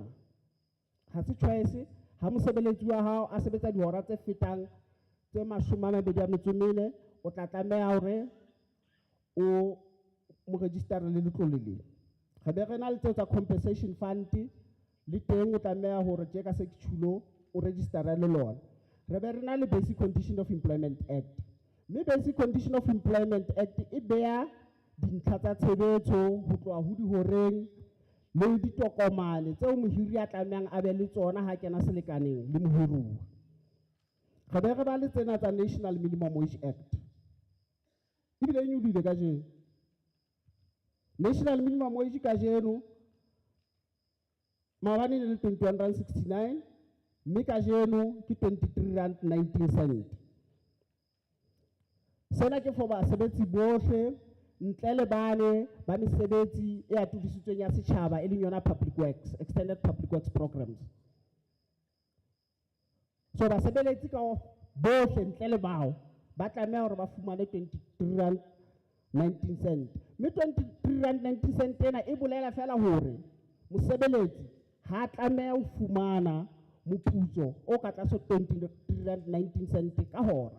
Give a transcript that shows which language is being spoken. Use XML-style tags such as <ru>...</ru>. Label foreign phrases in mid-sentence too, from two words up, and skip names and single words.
<st>Ha se choice, ha mosebeletsi wa hao a sebetsa dihora tse fetang tse 24, o tla tlameha hore o mo register le letlole le. Re be re na le tsa compensation fund le teng o tlameha hore tje ka sekchulo o register le lona. Re be re na le Basic Condition of Employment Act. Mme Basic Condition of Employment Act e beha dintlha tsa tshebetso ho tloha ho dihoreng le ditokomane tseo mohiri a tlamehang a be le tsona ha kena selekaneng le mohiruwa. Re be re ba le tsena tsa National Minimum Wage Act. Ebile e nyolohile kajeno. National Minimum Wage kajeno maobane le 21.69, mme kajeno ke 23.19. Sena ke for basebetsi bohle ntle le bane ba mesebetsi e atolositsweng ya setjhaba e leng yona</st> <en>public works, extended public works programs.</en> <st>So basebeletsi ka bohle ntle le bao ba tlameha hore ba fumane 23.19. Mme 23.19 ena e bolela fela hore mosebeletsi ha tlameha ho fumana moputso o ka tlase 23.19 ka hora.</st>